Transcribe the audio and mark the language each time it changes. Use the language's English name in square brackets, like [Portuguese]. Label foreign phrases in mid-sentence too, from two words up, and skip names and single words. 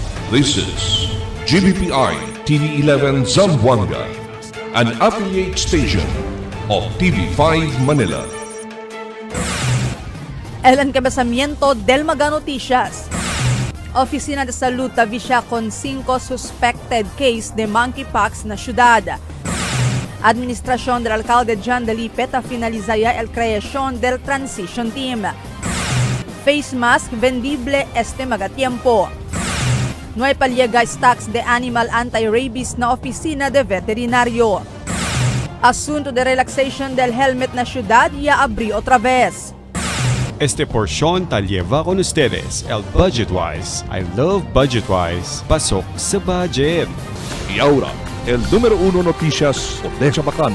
[English] This is GBPI TV11 Zamboanga, an affiliate station of TV5 Manila. [Chavacano] El encabezamiento del Mega Noticias. Oficina de Salud avisya con 5 [English] suspected case [Chavacano] de monkeypox na syudad. Administración del alcalde John Delipe finalizaría el creación del transition team. Face mask vendible este magatiempo. No hay paliega stocks de animal anti-rabies na oficina de veterinario. Asunto de relaxation del helmet na syudad ya abrí otra vez. Este porción tal lleva con ustedes el Budgetwise. [English] I love Budgetwise. [Filipino] Pasok sa budget. [Chavacano] Y ahora, el número 1 noticias de Chabacano.